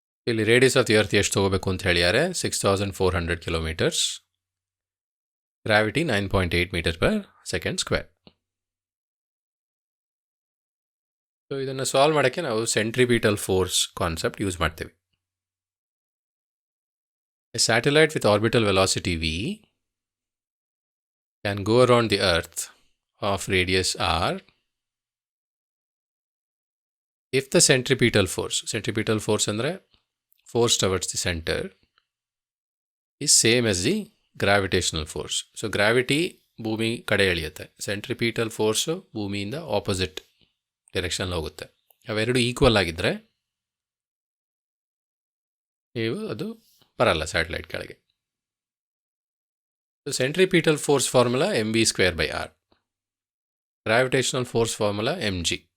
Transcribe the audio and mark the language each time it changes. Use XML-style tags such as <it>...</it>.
<kn>ಇಲ್ಲಿ radius of the earth ಎಷ್ಟು ತೊಗೋಬೇಕು ಅಂತ ಹೇಳಿದ್ದಾರೆ? 6400 ಕಿಲೋಮೀಟರ್ಸ್. Gravity 9.8 m/s². ಸೊ ಇದನ್ನು ಸಾಲ್ವ್ ಮಾಡೋಕ್ಕೆ ನಾವು ಸೆಂಟ್ರಿಪಿಟಲ್ ಫೋರ್ಸ್ ಕಾನ್ಸೆಪ್ಟ್ ಯೂಸ್ ಮಾಡ್ತೀವಿ.</kn> <en>A satellite with orbital velocity v can go around the earth of radius r if the centripetal force ಅಂದರೆ force towards the center is same as the gravitational force.</en> <kn>So gravity ಭೂಮಿ ಕಡೆ ಎಳೆಯುತ್ತೆ, centripetal force ಭೂಮಿಯಿಂದ opposite ಡೈರೆಕ್ಷನಲ್ಲಿ ಹೋಗುತ್ತೆ. ಅವೆರಡು equal ಆಗಿದ್ದರೆ ಅದು ಬರಲ್ಲ satellite ಕೆಳಗೆ.</kn> <en>So centripetal force formula mv²/r. Gravitational force formula mg.</en>